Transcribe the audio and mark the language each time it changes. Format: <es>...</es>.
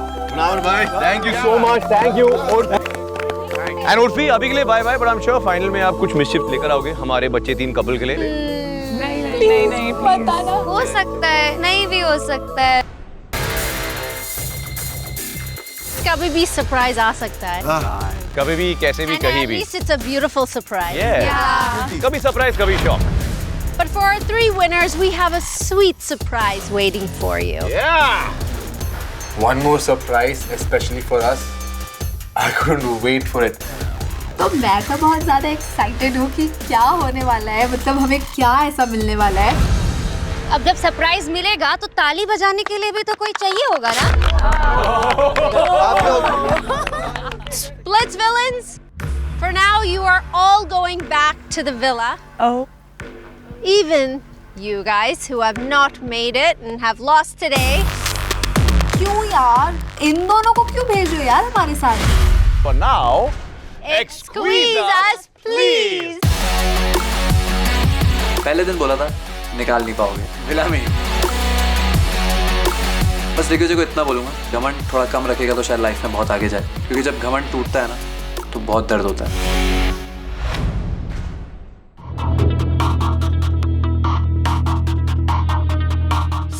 <hi>मुनावर भाई</hi> <en>Thank you so much, thank you.</en> <hi>And Urfi अभी के लिए bye bye,</hi> <en>but I am sure</en> <hi>final में आप कुछ मिसचिफ लेकर आओगे हमारे बच्चे टीम कपल के लिए। नहीं बताना हो सकता है, नहीं भी हो सकता है, कभी भी सरप्राइज आ सकता है। कभी भी कैसे भी कहीं भी।</hi> <en>At least it's a beautiful surprise.</en> <hi>Yeah. कभी सरप्राइज कभी shock.</hi> <en>But for our 3 winners, we have a sweet surprise waiting for you. Yeah. One more surprise, especially for us. I couldn't wait for it.</en> <hi>तो मैं तो बहुत ज़्यादा excited हूँ कि क्या होने वाला है, मतलब हमें क्या ऐसा मिलने वाला है। अब जब सरप्राइज मिलेगा तो ताली बजाने के लिए भी तो कोई चाहिए होगा ना?</hi> <en>Splits villains, for now you are all going back to the villa. Oh. Even you guys who have not made it and have lost today.</en> <hi>क्यों यार, इन दोनों को क्यों भेज रहे हो यार हमारे साथ?</hi> <en>For now, Squeeze us, please.</en> <hi>पहले दिन बोला था निकाल नहीं पाओगे विला में। बस दिग्विजय को इतना बोलूंगा, घमंड थोड़ा कम रखेगा तो शायद लाइफ में बहुत आगे जाए, क्योंकि जब घमंड टूटता है ना तो बहुत दर्द होता है।</hi>